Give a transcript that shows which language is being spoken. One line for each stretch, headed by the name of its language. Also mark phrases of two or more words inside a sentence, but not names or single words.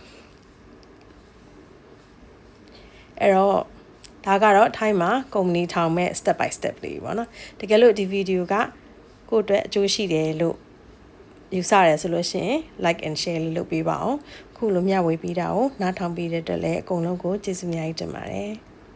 Burmese: အဲ့တော့ဒါကတော့ထိုင်းမှာကုမ္ပဏီထောင်မဲ့
English: step by step
Burmese: လေးပေါ့နော်တကယ်လို့ဒီဗီဒီယိုကကိုယ့်အတွက်အကျိုးရှိတယ်လို့ယူဆရဲဆိုလို့ရှိရင်
English: like and share
Burmese: လေးလုပ်ပေးပါအောင်ခုလိုမျှဝေပေးတာကိုနားထောင်ပေးတဲ့အတွက်လည်းအကုန်လုံးကိုကျေးဇူးအများကြီးတင်ပါတယ်